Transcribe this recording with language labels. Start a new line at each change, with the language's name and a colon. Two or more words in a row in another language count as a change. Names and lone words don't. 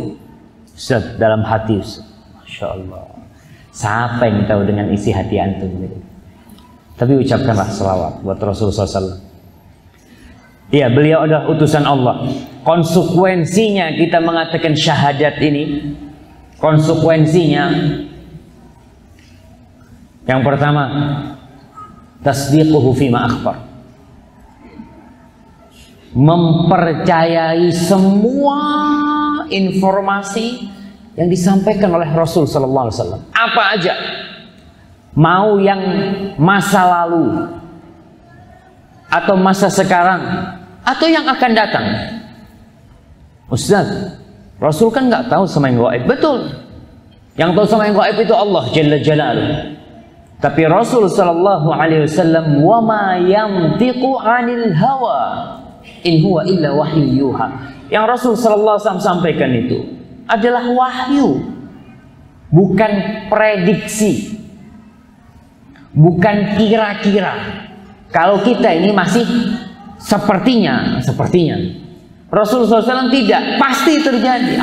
Indonesian: Ustaz, dalam hati Ustaz,
Arabic: ما شاء الله,
Indonesian: siapa yang tahu dengan isi hati antum gitu. Tapi ucapkanlah selawat buat Rasulullah SAW. Iya, beliau adalah utusan Allah. Konsekuensinya kita mengatakan syahadat ini, konsekuensinya yang pertama,
Arabic: تصديقه فيما أخبر,
Indonesian: mempercayai semua informasi yang disampaikan oleh Rasul
Arabic: صلى الله عليه وسلم.
Indonesian: Apa aja, mau yang masa lalu atau masa sekarang atau yang akan datang. Ustaz, Rasul kan nggak tahu sama yang gaib. Betul, yang tahu sama yang gaib itu Allah
Arabic: جل جلاله.
Indonesian: Tapi Rasul
Arabic: صلى الله عليه وسلم وما ينطق عن الهوى إن هو إلا وحي يوحى.
Indonesian: Yang Rasul
Arabic: صلى الله عليه وسلم
Indonesian: sampaikan itu adalah wahyu, bukan prediksi, bukan kira-kira. Kalau kita ini masih sepertinya. Rasulullah SAW tidak, pasti terjadi.